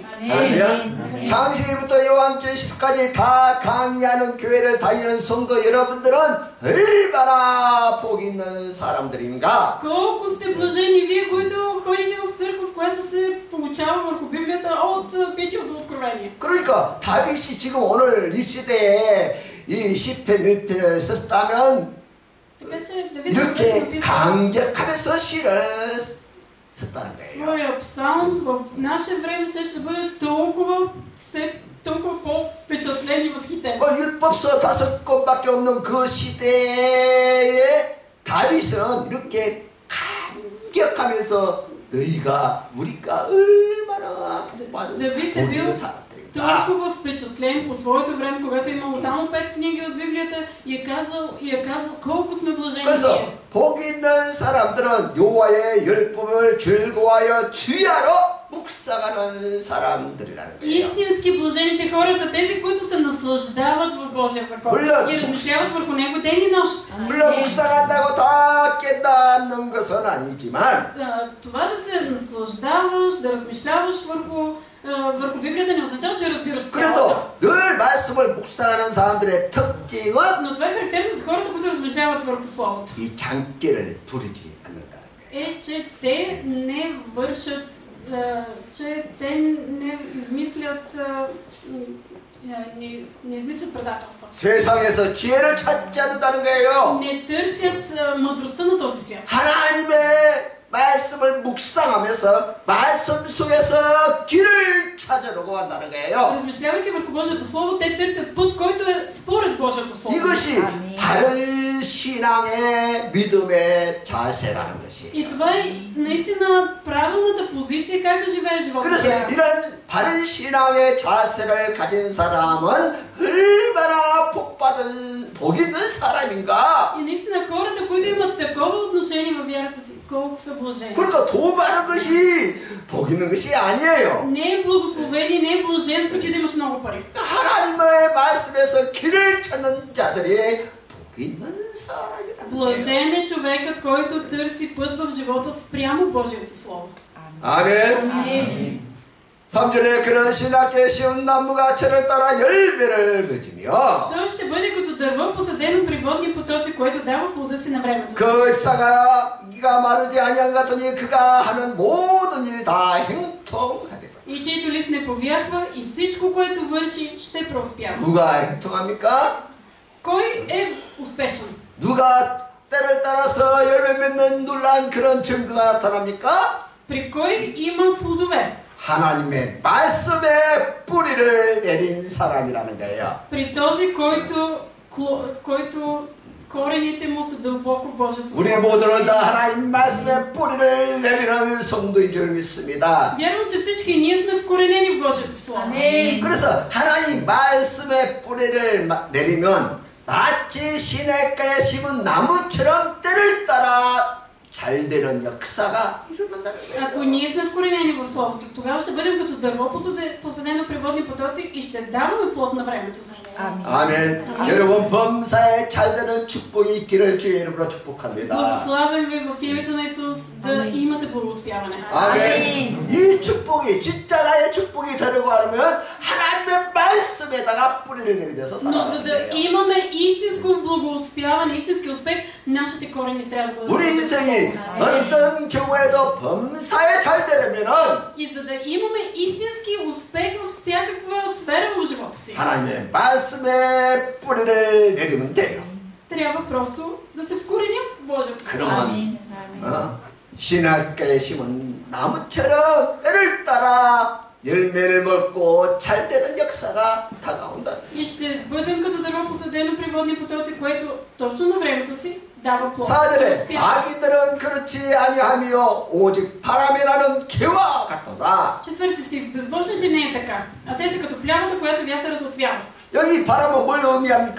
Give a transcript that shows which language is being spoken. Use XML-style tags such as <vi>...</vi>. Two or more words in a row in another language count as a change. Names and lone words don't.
<ko>아멘. 창세기부터 요한계시록까지 다 강의하는 교회를 다니는 성도 여러분들은 얼마나 복 있는 사람들인가?</ko> <bg>Колко сте блажени вие, които ходите в църква, в която се получава върху Библията от Битие до Откровение.</bg> <ko>그러니까 다윗이 지금 오늘 이 시대에 이 시편 1편을 썼다면</ko> <bg>Така че да видим</bg> <ko>이렇게 감격하면서 시를 썼다는 거예요.</ko> <bg>своя псалм в наше време ще бъде толкова по-впечатлен и възхитен.</bg> <ko>율법서 5권밖에 없는 그 시대에 다윗은 이렇게 감격하면서 너희가 우리가 얼마나 복받은</ko> <bg>Давид</bg> <ko>복</ko> <bg>е</bg> <ko>있는</ko> <bg>бил</bg> <ko>사람들인가.</ko> <bg>толкова впечатлен по своето време, когато е имало само 5 книги от Библията и е казал колко сме блажени</bg> <ko>그래서</ko> <bg>ние.</bg> <ko>복 있는 사람들은 여호와의 율법을 즐거워하여 주야로 묵상하는 사람들이라는 거예요.</ko> <bg>Истински блажените хора са тези, които се наслаждават в Божия закон и размишляват върху него ден и нощ.</bg> <ko>물론 묵상한다고 다 깨닫는 것은 아니지만</ko> <bg>Това да се наслаждаваш, да размишляваш върху Библията не означава, че разбираш цялото.</bg> <ko>그래도 늘 말씀을 묵상하는 사람들의 특징은</ko> <bg>Но това е характерно за хората, които размишляват върху Словото.</bg> <ko>이 장기를 부리지 않는다는 거예요.</ko> <bg>Е, че те не вършат, че те не измислят не измислят предателства.</bg> <ko>세상에서 지혜를 찾지 않는다는 거예요.</ko> <bg>Не търсят мъдростта на този свят.</bg> <ko>하나님의 말씀을 묵상하면서 말씀 속에서 길을 찾으려고 한다는 거예요.</ko> <bg>Размишлявайки върху Божието Слово, те търсят път, който е според Божието Слово.</bg> <ko>이것이 바른 신앙의 믿음의 자세라는 것이에요.</ko> <bg>И това е наистина правилната позиция, как да живее живота.</bg> <ko>그래서 이런 바른 신앙의 자세를 가진 사람은 얼마나 복 있는 사람인가?</ko> <bg>И наистина хората, които имат такова отношение във вярата си, колко са блажени.</bg> <ko>그러니까 돈 많은 것이 복 있는 것이 아니에요.</ko> <bg>Не е благословение, не е блаженство, че да имаш много пари.</bg> <ko>하나님의 말씀에서 길을 찾는 자들이 복 있는 사람이라는 거예요.</ko> <bg>Блажен е човекът, който търси път в живота спрямо Божието Слово.</bg> <ko>아멘. 3절에 그런 신학계 쉬운 나무가 철을 따라 열매를 맺으며</ko> <bg>Той ще бъде като дърво, посадено при водни потоци, което дава плода си на времето.</bg> <ko>그 잎사귀가 마르지 아니한 같으니 그가 하는 모든 일이 다 행통하리라.</ko> <bg>И чието лист не повяхва, и всичко, което върши, ще преуспява.</bg> <ko>누가 행통합니까?</ko> <bg>Кой е успешен?</bg> <ko>누가 때를 따라서 열매 맺는 놀라운 그런 증거가 나타납니까?</ko> <bg>При кой има плодове?</bg> <ko>하나님의 말씀에 뿌리를 내린 사람이라는 거예요.</ko> <bg>При този, който корените му са дълбоко в Божието</bg> <ko>우리</ko> <bg>Слово.</bg> <ko>모두는 다 하나님 말씀에 뿌리를 내리는 성도인 줄 믿습니다.</ko> <bg>Вярвам, че всички ние сме вкоренени в Божието Слово.</bg> <ko>그래서 하나님 말씀에 뿌리를 내리면 마치 시냇가에 심은 나무처럼 때를 따라 잘 되는 역사가 일어난다는 거예요.</ko> <bg>Ако ние сме вкоренени в Словото, тогава ще бъдем като дърво посадено при водни потоци и ще даваме плод на времето си.</bg> <ko>아멘. 여러분 범사에 잘 되는 축복이 있기를 주의 이름으로 축복합니다.</ko> <bg>Благославям ви в името на Исус да имате благословяване.</bg> <ko>아멘. 이 축복이 진짜 나의 축복이 되려고 하면 하나님의 말씀에다가 뿌리를 내리면서</ko> <bg>Но за</bg> <ko>살아가야</ko> <bg>да</bg> <ko>돼요.</ko> <bg>имаме истинско благоуспяване, истински успех, нашите корени трябва да бъдат.</bg> <ko>우리 인생이 어떤 경우에도 범사에 잘 되려면은</ko> <bg>И за да имаме истински успех във всякаква сфера в живота си,</bg> <ko>하나님의 말씀에 뿌리를 내리면 돼요.</ko> <bg>трябва просто да се вкореним в Божието Слово.</bg> <ko>그러면 시냇가에 심은 나무처럼 때를 따라 열매를 먹고 잘 되는 역사가 다가온다.</ko> <bg>И ще бъдем като дърво посадено при водни потоци, което точно на времето си дава плод.</bg> <ko>4절에</ko> <bg>Успява.</bg> <ko>악인들은 그렇지 아니하며 오직 바람에 나는 개와 같도다.</ko> <bg>4 стих. Безбожните не е така, а те са като плявата, която вятърът отвява.</bg> <ko>여기 바람은 뭘 의미합니까?</ko>